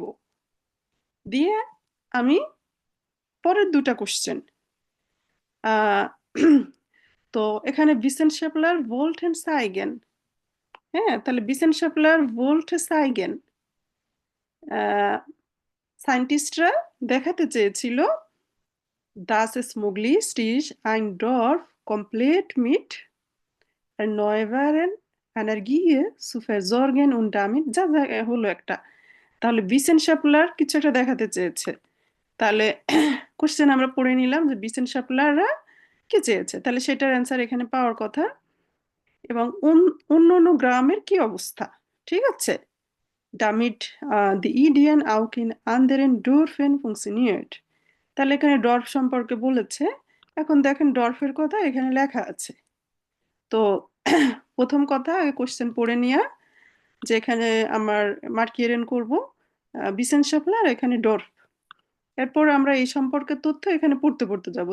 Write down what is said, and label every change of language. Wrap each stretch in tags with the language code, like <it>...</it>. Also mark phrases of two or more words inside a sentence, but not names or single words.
<bn>দিয়ে আমি পরের দুটা কোশ্চেন, তো এখানে</bn> <de>Wissenschaftler wollten und zeigen.</de> <bn>হ্যাঁ, তাহলে</bn> <de>Wissenschaftler wollten zeigen</de> <bn>সায়েন্টিস্টরা দেখাতে চেয়েছিল</bn> <de>das es möglich ist ein Dorf komplett mit erneuerbaren Energie zu versorgen und damit</de> <bn>যা যা হলো একটা। তাহলে বিসেন শেপলার কিছু একটা দেখাতে চেয়েছে। তাহলে কোশ্চেন আমরা পড়ে নিলাম যে বিসেন শেপলাররা কি চেয়েছে, তাহলে সেটার অ্যান্সার এখানে পাওয়ার কথা। এবং অন্য অন্য গ্রামের কি অবস্থা, ঠিক আছে,</bn> <de>damit die Ideen auch in anderen Dörfern funktioniert।</de> <bn>তাহলে এখানে ডর্ফ সম্পর্কে বলেছে। এখন দেখেন ডর্ফের কথা এখানে লেখা আছে। তো প্রথম কথা আগে কোশ্চেন পড়ে নিয়ে যে এখানে আমার মার্কিয়েরেন করব বিসেন শেপলার, এখানে ডর্ফ। এরপর আমরা এই সম্পর্কে তথ্য এখানে পড়তে পড়তে যাব।</bn>